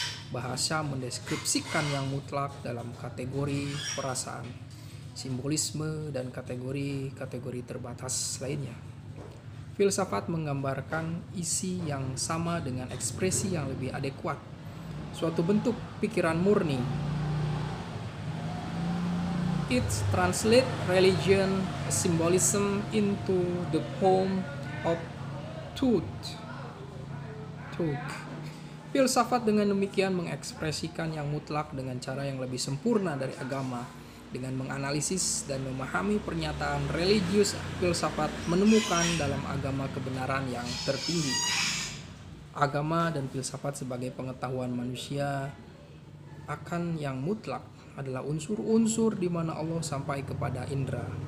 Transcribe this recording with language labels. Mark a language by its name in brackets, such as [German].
[Indonesian] Bahasa mendeskripsikan yang mutlak dalam kategori perasaan, simbolisme, dan kategori-kategori terbatas lainnya. Filsafat menggambarkan isi yang sama dengan ekspresi yang lebih adekuat, suatu bentuk pikiran murni. [English] It translates religion symbolism into the form of truth. [Indonesian] Filsafat dengan demikian mengekspresikan yang mutlak dengan cara yang lebih sempurna dari agama. Dengan menganalisis dan memahami pernyataan religius, filsafat menemukan dalam agama kebenaran yang tertinggi. Agama dan filsafat sebagai pengetahuan manusia akan yang mutlak adalah unsur-unsur di mana Allah sampai kepada indera.